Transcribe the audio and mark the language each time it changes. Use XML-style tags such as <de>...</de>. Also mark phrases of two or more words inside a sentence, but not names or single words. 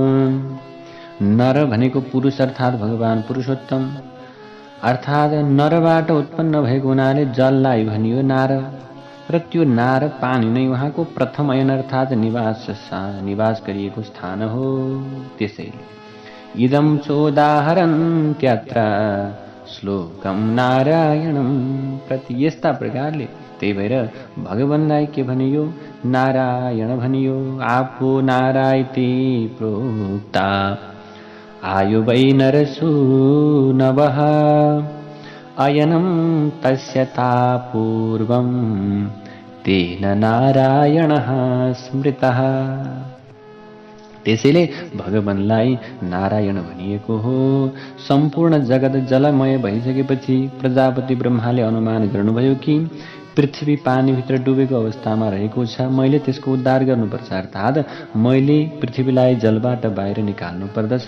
<ne>नर भनेको पुरुष अर्थात् भगवान पुरुषोत्तम अर्थात् नरबाट उत्पन्न भएको हुनाले जललाई भनियो नार र त्यो नार पानी नै उहाँको प्रथम अयन अर्थात् निवास गरिएको स्थान हो। त्यसैले</ne> <sa>इदं चोदाहरन्त्यत्र श्लोकम नारायणं प्रति</sa> <ne>यस्ता प्रकारले त्यही भएर भगवानलाई के भनियो नारायण भनियो।</ne> <sa>आफू नारायति प्रोक्ता आयु वै नरसूनवः अयनं तस्यता पूर्वं तेन नारायणः स्मृतः।</sa> <ne>त्यसैले भगवानलाई नारायण भनिएको हो। सम्पूर्ण जगत जलमय भइसकेपछि प्रजापति ब्रह्माले अनुमान गर्नुभयो कि पृथ्वी पानीभित्र डुबेको अवस्थामा रहेको छ, मैले त्यसको उद्धार गर्नुपर्छ अर्थात् मैले पृथ्वीलाई जलबाट बाहिर निकाल्नु पर्दछ।</ne>